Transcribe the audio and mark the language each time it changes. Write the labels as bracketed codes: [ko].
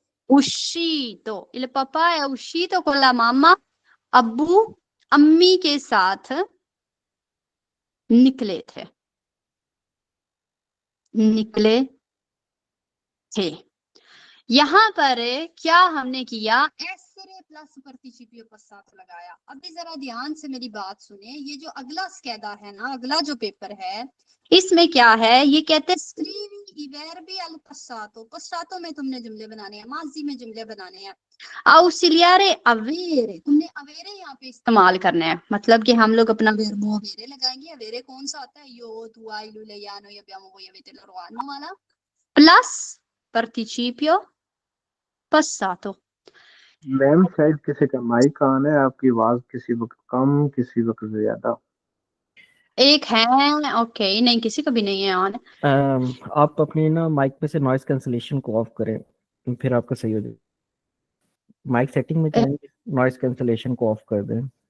[it] uscito, il papà è uscito con la mamma। [hi] अब्बू अम्मी के साथ निकले थे, निकले थे। यहाँ पर क्या हमने किया? एसरे प्लस पार्टिसिपियो passato लगाया। अभी जरा ध्यान से मेरी बात सुने। ये जो अगला स्कैदा है ना, अगला जो पेपर है, इसमें क्या है? ये कहते हैं [it] स्क्रीवी i verbi al passato। [hi] passato में तुमने जुमले बनाने हैं, माजी में जुमले बनाने हैं। [it] ausiliare avere, [hi] तुमने avere यहाँ पे इस्तेमाल करना है। मतलब कि हम लोग अपना verbo avere लगाएंगे। avere कौन सा आता है? [it] io, tu, hai, lui, lei, noi, abbiamo, voi, avete, loro hanno वाला, प्लस participio passato। [hi] मैम शायद किसी का माइक ऑन है, आपकी आवाज किसी वक्त कम किसी वक्त ज्यादा। एक है, ओके, नहीं किसी का भी नहीं है ऑन। आप अपनी ना माइक में से नॉइस कैंसलेशन को ऑफ करें, फिर आपका सही हो जाएगा। माइक सेटिंग में जाएंगे, नॉइस कैंसलेशन को ऑफ कर दें।